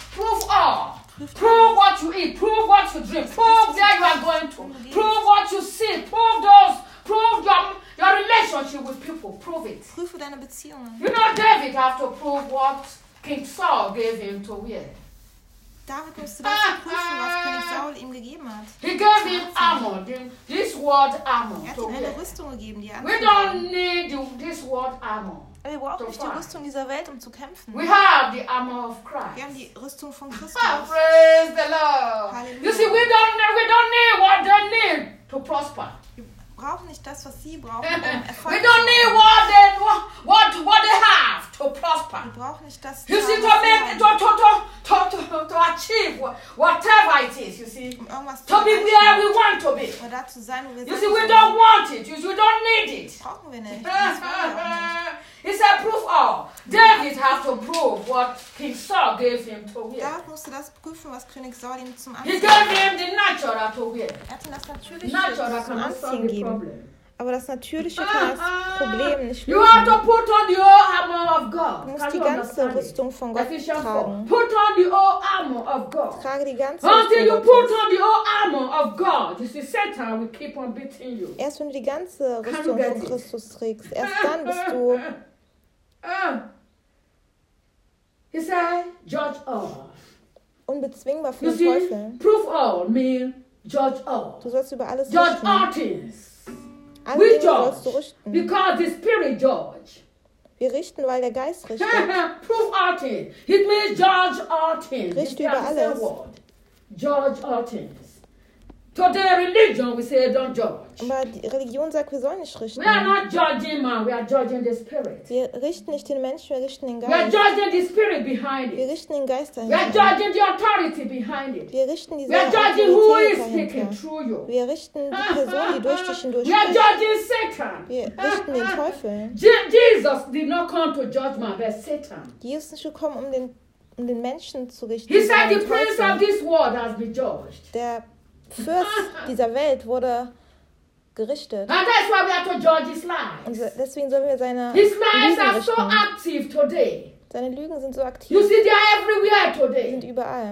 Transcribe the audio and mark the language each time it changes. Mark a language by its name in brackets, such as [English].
[English] Prove all. Prove what you eat. Prove what you drink. Prove where you are going to. Prove what you see. Prove those. Prove your relationship with people. Prove it. [German] Prüfe deine Beziehungen. [English] You know, David had to prove what King Saul gave him to wear. [German] David musste das prüfen, was König Saul ihm gegeben hat. [English] He gave him armor, this word armor. [German] Er hat ihm eine Rüstung gegeben, die [English] we don't need this word armor. [German] Wir brauchen nicht die Rüstung dieser Welt, um zu kämpfen. [English] We have the armor of Christ. [German] Wir haben die Rüstung von Christus. [English] Praise the Lord. [German] Halleluja. [English] You see, we don't need what they need to prosper. [German] Wir brauchen nicht das, was sie brauchen, um Erfolg. [English] We don't need what they have to prosper. [German] Wir brauchen nicht das. [English] You see, to make to achieve whatever it is. You see, to be where we want to be. [German] Oder zu sein, wo wir [English] you see, we don't want it. You see, we don't need it. [German] Brauchen wir nicht. [English] He said, prove all. David had to prove what King Saul gave him to wear. [German] David musste das prüfen, was König Saul ihm zum Anziehen. [English] He gave him the natural to wear. [German] Er hat ihm das natürliche zum Anziehen gegeben. Aber das natürliche kann das Problem nicht lösen. [English] You have to put on the whole armor of God. [German] Du musst die ganze Rüstung von Gott tragen. [English] Put on the whole armor of God. [German] Trage die ganze Rüstung. [English] Until you put on the whole armor of God, you see, Satan will keep on beating you. [German] Erst wenn du die ganze Rüstung von Christus trägst, erst dann bist du. [English] He said, judge all. [German] Unbezwingbar für den Teufel. [English] Prove all mean judge all. [German] Du sollst über alles [English] judge all things. We judge because the spirit judge. [German] Wir richten, weil der Geist richtet. [English] Prove all things. It means judge all things. [German] Richte über alles. [English] Judge all things. Today religion we say don't judge. [German] Aber die Religion sagt, wir sollen nicht richten. [English] We are not judging man. We are judging the spirit. [German] Wir richten nicht den Menschen, wir richten den Geist. [English] We are judging the spirit behind it. [German] Wir richten den Geist dahinter. [English] We are judging the authority behind it. [German] Wir richten diese Autorität. [English] We are judging who is speaking through you. [German] Wir richten die Person, die durch dich hindurch spricht. [English] We are judging Satan. [German] Wir richten den Teufel. [English] Jesus did not come to judge man, but Satan. [German] Jesus ist nicht gekommen, um den Menschen zu richten. [English] He said the prince of this world has been judged. [German] Der Fürst dieser Welt wurde gerichtet. [English] And that's why we have to judge his lies. [German] Und deswegen sollen wir seine [English] his lies [German] Lügen [English] are so active today. [German] Seine Lügen sind so aktiv. [English] You see, they are everywhere today. [German] Sind überall.